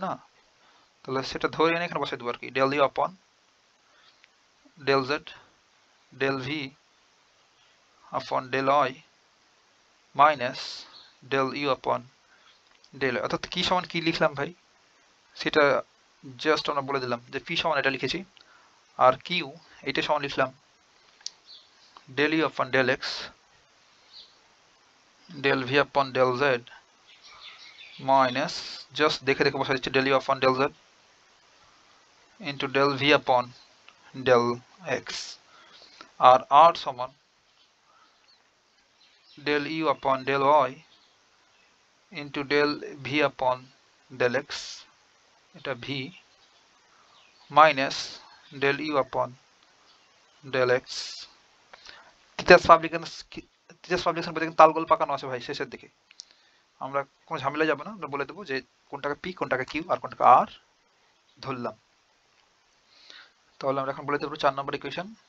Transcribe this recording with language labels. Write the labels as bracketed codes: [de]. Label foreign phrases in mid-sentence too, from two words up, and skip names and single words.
[bn] না, তাহলে সেটা ধরে এনে এখানে বসাই দেবো আর কি, [en] del u upon del z del v upon del y minus del u upon del, [bn] অর্থাৎ কি সমান কি লিখলাম ভাই সেটা জাস্ট আমরা বলে দিলাম যে পি সমান এটা লিখেছি, আর কিউ এটা সমান লিখলাম [en] del u upon del x del v upon del z minus [bn] জাস্ট দেখে দেখে বসা দিচ্ছি [en] del u upon del z into del v upon del x, [bn] আর আর সমান [en] del u upon del y into del v upon del x, এটা v minus del u upon del x। [bn] টিচার্স পাবলিকেশন বলতে তালগোল পাকানো আছে ভাই শেষের দিকে, আমরা কোনো ঝামেলা যাবো না, আমরা বলে দেবো যে কোনটাকে পি কোনটাকে কিউ আর কোনটাকে আর ধরলাম। তাহলে আমরা এখন বলে দেবো 4 নম্বর ইকুয়েশন।